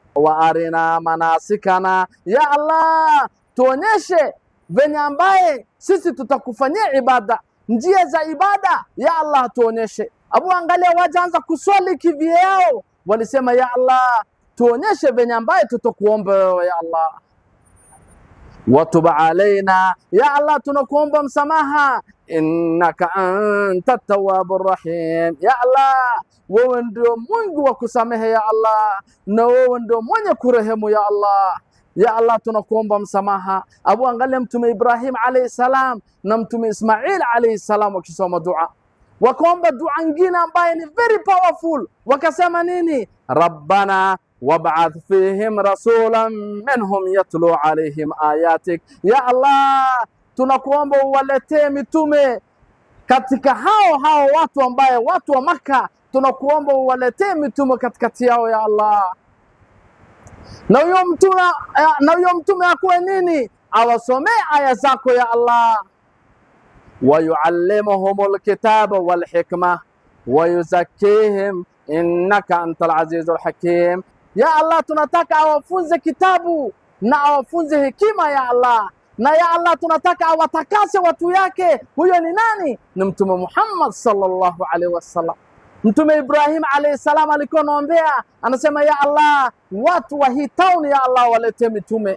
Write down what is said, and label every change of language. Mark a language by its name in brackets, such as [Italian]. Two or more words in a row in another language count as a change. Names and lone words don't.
[Arabic] وأرنا مناسكنا يا الله, [Swahili] tuonyeshe venye ambaye sisi tutakufanyia ibada, njia za ibada [Arabic] يا الله [Swahili] tuonyeshe. Abu angalia wajaanza kuswali kivyao, walisema [Arabic] يا الله, [Swahili] tuonyeshe venye ambaye tutakuomba [Arabic] يا الله. وتب علينا يا الله, [Swahili] tunakuomba msamaha, [Arabic] إنك أنت التواب الرحيم. يا الله, [Swahili] wewe ndio Mungu wa kusamehe [Arabic] يا الله, [Swahili] na wewe ndio mwenye kurehemu [Arabic] يا الله. يا الله, [Swahili] tunakuomba msamaha. Abu angalia Mtume Ibrahim [Arabic] عليه السلام [Swahili] na Mtume Ismail [Arabic] عليه السلام [Swahili] wakisoma dua, wakaomba dua nyingine ambayo ni [English] very powerful. [Swahili] Wakasema nini? [Arabic] ربنا وابعث فيهم رسولا منهم يتلو عليهم آياتك. يا الله, [Swahili] tunakuomba uwaletee mitume katika hao watu ambaye watu wa Makka, tunakuomba uwaletee mitume katikati yao [Arabic] يا الله. [Swahili] Na huyo mtume akuwe nini? Awasomee aya zako [Arabic] يا الله. ويعلمهم الكتاب والحكمة ويزكيهم إنك أنت العزيز الحكيم. يا الله, [Swahili] tunataka awafunze kitabu na awafunze hekima [Arabic] يا الله. [Swahili] Na [Arabic] يا الله, [Swahili] tunataka awatakase watu yake. Huyo ni nani? Ni Mtume Muhammad [Arabic] صلى الله عليه وسلم. [Swahili] Mtume Ibrahim [Arabic] عليه السلام [Swahili] alikuwa anaombea, anasema [Arabic] يا الله, [Swahili] watu wa hii town [Arabic] يا الله [Swahili] walete mitume.